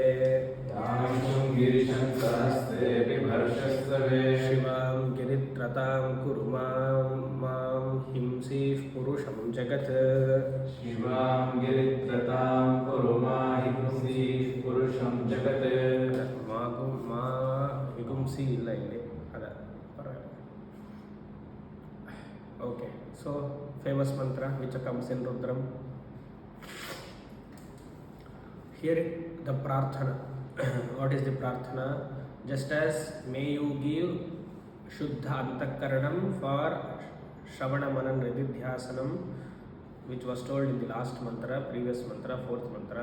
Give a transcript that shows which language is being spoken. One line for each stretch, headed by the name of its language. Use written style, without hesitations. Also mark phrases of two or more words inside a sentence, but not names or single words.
Sanskrit: यामिषुं गिरिशन्तहस्ते बिभर्षस्तवे शिवां गिरित्रतां कुरु मां हिंसीः पुरुषं जगत् शिवां गिरित्रतां कुरु माहिंसीः पुरुषं जगत् मा हिगुंसी
Kannada: ಇಲ್ಲ ಇಲ್ಲಿ ಅದ ಪರವಾಗಿಲ್ಲ.
English: Okay, so famous mantra which comes in Rudram. Here the prarthana. What is the prarthana? Just as may you give
Sanskrit: शुद्ध अन्तःकरणम्
English: for
Sanskrit: श्रवण मनन निदिध्यासनम्,
English: which was told in the last mantra, previous mantra, fourth mantra.